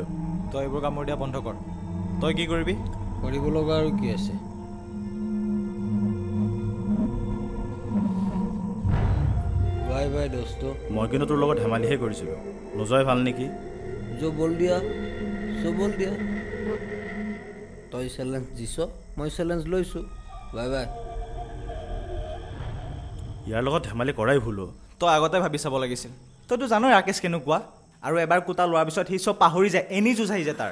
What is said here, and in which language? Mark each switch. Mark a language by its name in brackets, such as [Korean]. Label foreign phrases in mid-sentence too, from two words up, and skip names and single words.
[Assamese] তই এইবোৰ কামোৰ দিয়া বন্ধ কৰ তই কি কৰিবি কৰিব লগা আৰু কি আছে [English] bye bye [Assamese] দোস্ত মই কিন্তু তোৰ লগত ধেমালিহে কৰিছিলোঁ নোযোৱাই ভাল নেকি [Hindi] जो बोल दिया सो बोल दिया [Assamese] তই চেলেঞ্জ দিছ মই চেলেঞ্জ লৈছোঁ [English] bye bye [Assamese] ইয়াৰ লগত ধেমালি কৰাই ভুলো তই আগতে ভাবি চাব লাগিছিল তইতো জানই ৰাকেশ কেনেকুৱা আৰু এবাৰ কোটা লোৱাৰ পিছত সি চব পাহৰি যায় এনি যুঁজ আহি যায় তাৰ